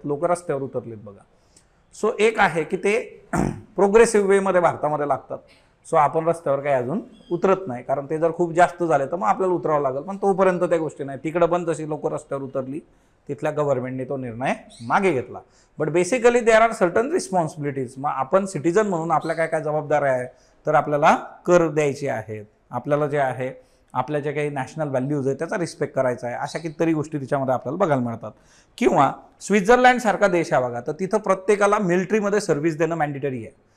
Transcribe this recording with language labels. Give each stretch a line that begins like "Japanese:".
Marathi: लोक रस्त्यावर उतरलेत बघा. सो एक आहे की ते प्रोग्रेसिव्ह वेमध्ये भारतामध्ये लागतात. सो आपण रस्त्यावर काही अजून उतरत नाही, कारण ते जर खूप जास्त झाले तर मग आपल्याला उतरावं लागेल. पण तोपर्यंत त्या गोष्टी नाही. तिकडं पण तशी लोक रस्त्यावर उतरली, तिथल्या गव्हर्नमेंटने तो निर्णय मागे घेतला.
English: But basically there are certain responsibilities.
Marathi: मग आपण सिटीजन म्हणून आपल्या काय काय जबाबदाऱ्या आहे, तर आपल्याला कर द्यायचे आहेत, आपल्याला जे आहे आपल्या जे काही नॅशनल व्हॅल्यूज आहेत त्याचा रिस्पेक्ट करायचा आहे. अशा कितीतरी गोष्टी तिच्यामध्ये आपल्याला बघायला मिळतात. किंवा स्वित्झर्लंड सारखा देश आहे बघा, तर तिथं प्रत्येकाला मिलिटरीमध्ये सर्व्हिस देणं मॅन्डेटरी आहे.